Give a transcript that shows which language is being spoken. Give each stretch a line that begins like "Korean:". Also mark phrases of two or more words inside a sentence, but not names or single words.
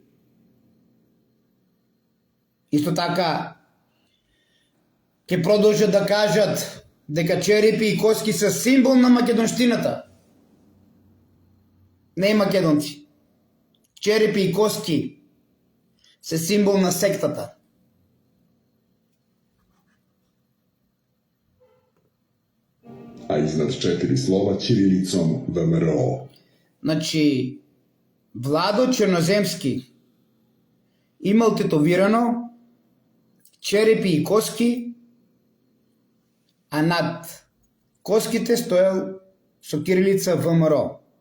Macedonian: Исто така, ќе продолжат да кажат дека черепи и коски се символ на македонштината. Не македонци. Черепи и коски се символ на сектата.
Serbian: A iznad 4 slova ćirilicom ВМРО.
Macedonian: Значи, Владо Черноземски имал тетовирано черепи и коски, а над коските стоел со кирилица ВМРО.